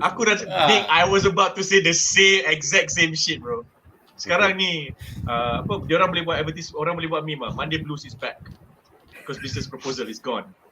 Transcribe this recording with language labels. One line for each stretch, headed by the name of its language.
Malay: Aku dah
English: I was about to say the exact same shit, bro.
Malay: Sekarang ni diorang boleh buat advertise, orang boleh buat meme lah.
English: Monday Blues is back because business proposal is gone.